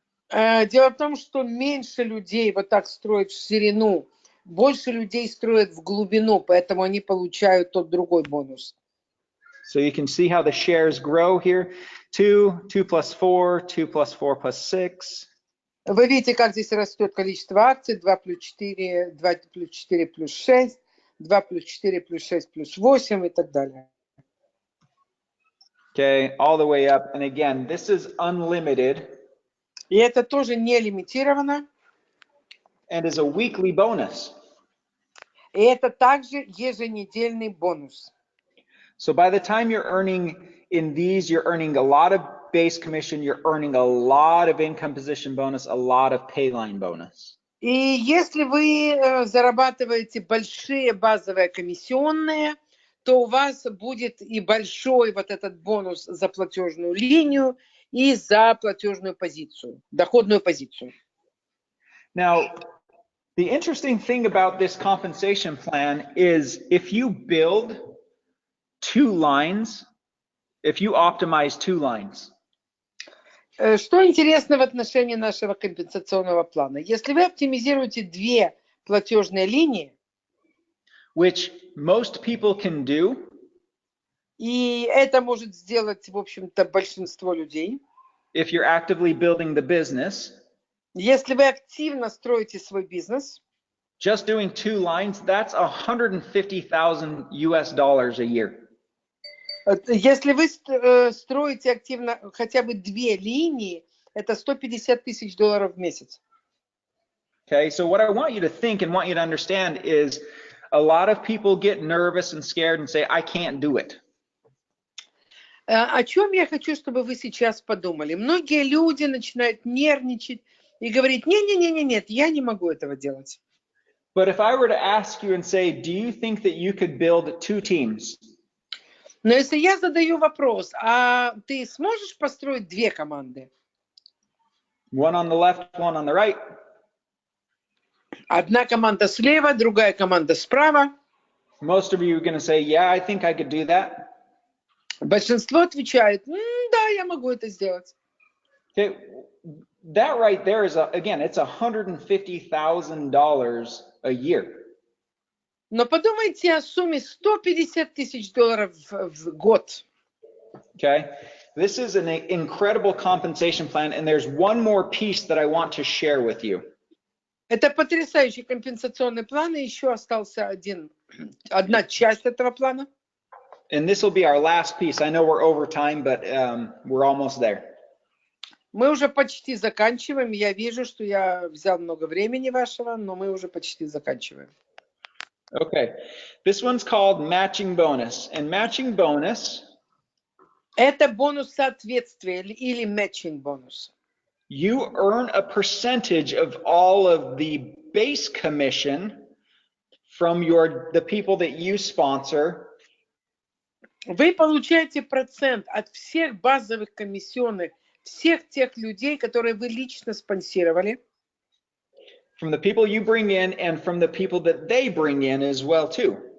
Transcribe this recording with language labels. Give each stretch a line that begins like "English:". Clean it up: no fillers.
Russian: Дело в том, что меньше людей вот так строят в ширину, больше людей строят в глубину, поэтому они получают тот другой бонус.
English: So you can see how the shares grow here. 2, 2 plus 4, 2 plus 4 plus 6.
Russian: Вы видите, как здесь растет количество акций. 2 плюс 4, 2 плюс 4 плюс 6, 2 плюс 4 плюс 6 плюс 8 и так далее.
English: Okay, all the way up. And again, this is unlimited.
Russian: И это тоже не лимитировано.
English: And is a weekly bonus.
Russian: И это также еженедельный бонус.
English: So by the time you're earning in these, you're earning a lot of base commission, you're earning a lot of income position bonus, a lot of pay line bonus.
Russian: И если вы зарабатываете большие базовые комиссионные, то у вас будет и большой вот этот бонус за платежную линию и за платежную позицию, доходную позицию.
English: Now, the interesting thing about this compensation plan is if you build 2 lines, if you optimize 2 lines.
Russian: Что интересно в отношении нашего компенсационного плана? Если вы оптимизируете 2 платежные линии,
English: Which most people can do.
Russian: и это может сделать, в общем-то, большинство людей.
English: If you're actively building the business.
Russian: Если вы активно строите свой бизнес,
English: just doing 2 lines, that's $150,000 US a year.
Russian: Если вы строите активно хотя бы 2 линии, это $150 тысяч в месяц.
English: Okay, so what I want you to think and want you to understand is a lot of people get nervous and scared and say, I can't do it.
Russian: О чем я хочу, чтобы вы сейчас подумали? Многие люди начинают нервничать и говорить, нет, я не могу этого делать.
English: But if I were to ask you and say, do you think that you could build 2 teams?
Russian: Но если я задаю вопрос, а ты сможешь построить 2 команды?
English: One on the left, one on the right.
Russian: Одна команда слева, другая команда справа.
English: Most of you are going to say, yeah, I think I could do that.
Russian: Большинство отвечает, да, я могу это сделать.
English: Okay, that right there is, again, it's $150,000 a year.
Russian: Но подумайте о сумме $150 тысяч в год.
English: Okay, this is an incredible compensation plan, and there's one more piece that I want to share with you.
Russian: Это потрясающий компенсационный план, и еще остался одна часть этого плана.
English: And this will be our last piece. I know we're over time, but we're almost there.
Russian: Мы уже почти заканчиваем. Я вижу, что я взял много времени вашего, но мы уже почти заканчиваем.
English: Okay, this one's called matching bonus, and matching bonus.
Russian: Это бонус соответствия или matching бонус.
English: You earn a percentage of all of the base commission from the people that you sponsor.
Russian: Вы получаете процент от всех базовых комиссионных, всех тех людей, которые вы лично спонсировали.
English: From the people you bring in and from the people that they bring in as well too.